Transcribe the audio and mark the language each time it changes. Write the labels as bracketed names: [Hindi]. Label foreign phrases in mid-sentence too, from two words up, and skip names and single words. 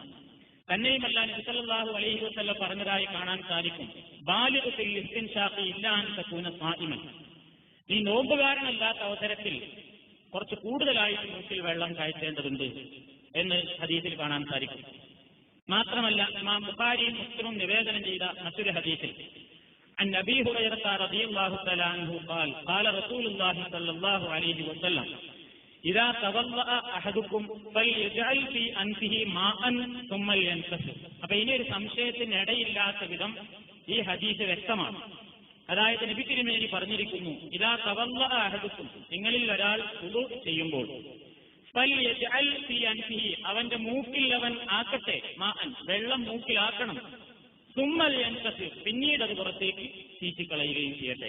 [Malayalam] തന്നെയുമല്ല നബി [Arabic] صلى الله عليه وسلم [Malayalam] പറഞ്ഞതായി കാണാൻ സാധിക്കും, [Arabic] بالغ في الاستنشاق إلا أن تكون صائما, [Malayalam] ഈ നോമ്പുകാരനല്ലാത്ത അവസരത്തിൽ കുറച്ച് കൂടുതലായിട്ട് മൂക്കിൽ വെള്ളം കയറ്റേണ്ടതുണ്ട് എന്ന് ഹദീസിൽ കാണാൻ സാധിക്കും. മാത്രമല്ല ഇമാം ബുഖാരിയും മുസ്ലിമും നിവേദനം ചെയ്ത മറ്റൊരു ഹദീസിൽ [Arabic] عن أبي هريرة رضي الله تعالى عنه قال قال رسول الله صلى الله عليه وسلم إذا توضأ أحدكم فليجعل في أنفه ماء ثم لينتفخ. [Malayalam] അപ്പൊ ഇനി ഒരു സംശയത്തിന് ഇടയില്ലാത്ത വിധം ഈ ഹദീസ് വ്യക്തമാണ്. അതായത് നബി തിരുമേനി പറഞ്ഞിരിക്കുന്നു, [Arabic] إذا توضأ أحدكم, [Malayalam] നിങ്ങളിൽ ഒരാൾ വുളു ചെയ്യുമ്പോൾ [Arabic] فليجعل في أنفه, [Malayalam] അവന്റെ മൂക്കിൽ അവൻ ആക്കട്ടെ, മാഅൻ, വെള്ളം മൂക്കിലാക്കണം, [Arabic] ثم لينتثر, [Malayalam] പിന്നീട് അത് പുറത്തേക്ക് ചീറ്റിക്കളയുകയും ചെയ്യട്ടെ.